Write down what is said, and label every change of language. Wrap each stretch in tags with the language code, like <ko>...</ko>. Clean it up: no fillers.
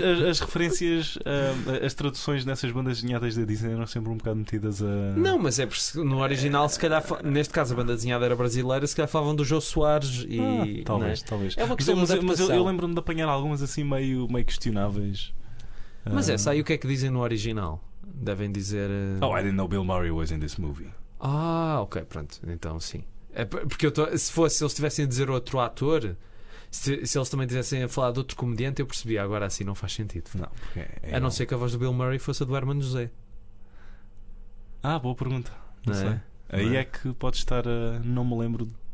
<pt>As referências, as traduções nessas bandas desenhadas da Disney eram sempre um bocado metidas a... Não, mas é porque no original, se calhar, neste caso a banda desenhada era brasileira, se calhar falavam do Jô Soares e... Talvez. É uma questão mas eu lembro-me de apanhar algumas assim meio questionáveis. Mas aí o que é que dizem no original? Devem dizer...</pt> <en>I didn't know Bill Murray was in this movie.</en> <pt>Ok, pronto. Então sim. É porque se eles tivessem a dizer outro ator, se eles também tivessem a falar de outro comediante, eu percebia. Agora assim não faz sentido. Não, a não ser que a voz do Bill Murray fosse a do Herman José. Boa pergunta. Não sei. Aí é que pode estar... não me lembro...</pt>